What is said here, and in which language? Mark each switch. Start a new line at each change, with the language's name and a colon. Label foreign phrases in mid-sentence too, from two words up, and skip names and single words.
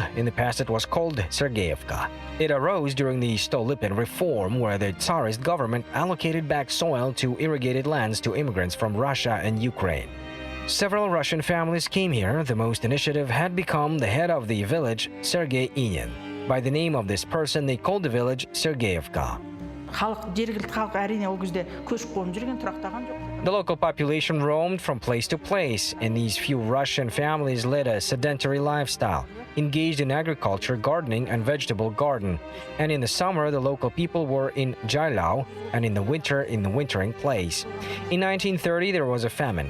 English: In the past, it was called Sergeyevka. It arose during the Stolypin reform, where the Tsarist government allocated back soil to irrigated lands to immigrants from Russia and Ukraine. Several Russian families came here. The most initiative had become the head of the village, Sergei Inin. By the name of this person, they called the village Sergeyevka.
Kazakh: Жергілікті халық әрине ол кезде көшіп-қонып жүрген, тұрақтаған жоқ.
English: The local population roamed from place to place, and these few Russian families led a sedentary lifestyle, engaged in agriculture, gardening, and vegetable garden. And in the summer, the local people were in Jailao, and in the winter, in the wintering place. In 1930, there was a famine.